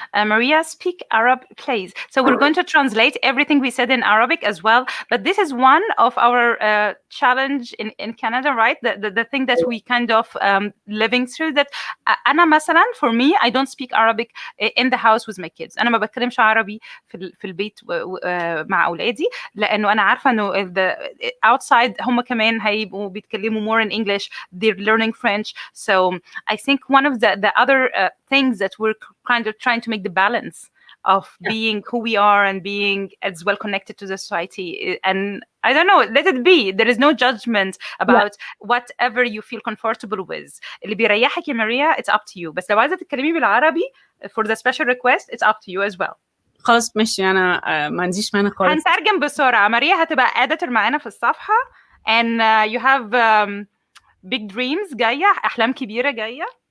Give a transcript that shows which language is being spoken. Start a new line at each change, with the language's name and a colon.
English: Maria, speak Arab, please. So we're going to translate everything we said in Arabic as well. But this is one of our challenge in Canada, right? The thing that we kind of living through. That
Arabic: أنا مثلا,
English: for me, I don't speak Arabic in the house with my kids.
Arabic: أنا ما بتكلمش عربي في البيت مع أولادي, لأنه أنا عارفة إنه outside هم كمان هيبقوا بيتكلموا
English: more in English. They're learning French. So I think one of the other things that we're kind of trying to make the balance of being who we are and being as well connected to the society. And I don't know, let it be. There is no judgment about whatever you feel comfortable with.
Arabic: اللي بيريحك يا
English: Maria, it's up to you.
Arabic: بس لو عايزة تتكلمي بالعربي
English: for the special request, it's up to you as well.
Arabic: خلاص ماشي, أنا ما عنديش مانع خالص. هنترجم بسرعة. ماريا هتبقى editor معانا في الصفحة,
English: and you have big dreams
Arabic: جاية, أحلام كبيرة جاية.